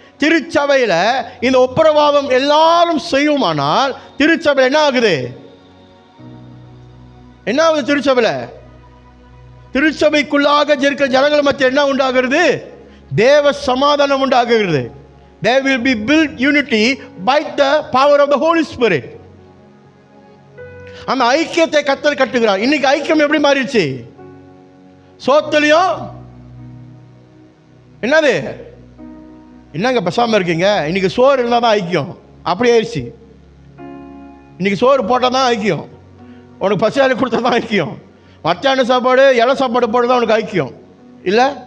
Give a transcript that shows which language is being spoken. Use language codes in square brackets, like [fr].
[ta] திருச்சபையில் இந்த ஒப்புரவாதம் எல்லாரும் செய்யுமானால் திருச்சபையில் என்ன ஆகுது, என்ன ஆகுது திருச்சபையில், திருச்சபைக்குள்ளாக இருக்கிற ஜனங்கள் மத்திய என்ன உண்டாகிறது, தேவ சமாதானம் உண்டாகுகிறது. [en] There will be built unity by the power of the Holy Spirit. [ta] அந்த ஐக்கியத்தை கர்த்தர் கட்டுகிறார். இன்னைக்கு ஐக்கியம் எப்படி மாறிடுச்சு, சோத்துலையும் என்னது என்னங்க பேசாம இருக்கீங்க, இன்னைக்கு சோறு இருந்தால் தான் ஐக்கியம், அப்படி ஆயிடுச்சு. இன்னைக்கு சோறு போட்டால் தான் ஐக்கியம், உனக்கு பசியாரி கொடுத்தா தான் ஐக்கியம், மத்தியான சாப்பாடு இலை சாப்பாடு போட்டு தான் உனக்கு ஐக்கியம் இல்லை.